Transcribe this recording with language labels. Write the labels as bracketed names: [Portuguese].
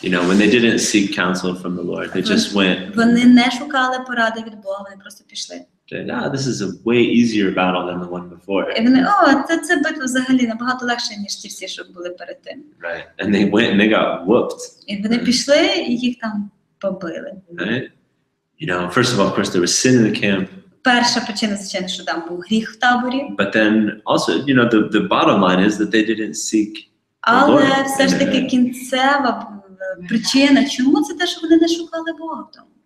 [English] When they didn't seek counsel from the Lord, they just went. [Ukrainian] Вони не шукали поради від Бога, вони просто пішли. [English] This is a way easier battle than the one before. [Ukrainian] І вони, це битва взагалі набагато легше, ніж ті всі, що були перед тим. [English] Right, and they went and they got whooped. [Ukrainian] І вони пішли, і їх там побили. [English] Right, first of all, of course, there was sin in the camp. [Ukrainian] Перша причина, звичайно, що там був гріх в таборі. [English] But then also, the bottom line is that they didn't seek. [Ukrainian] Але все ж таки кінцева причина, чому це те, що вони не шукали Бога в тому.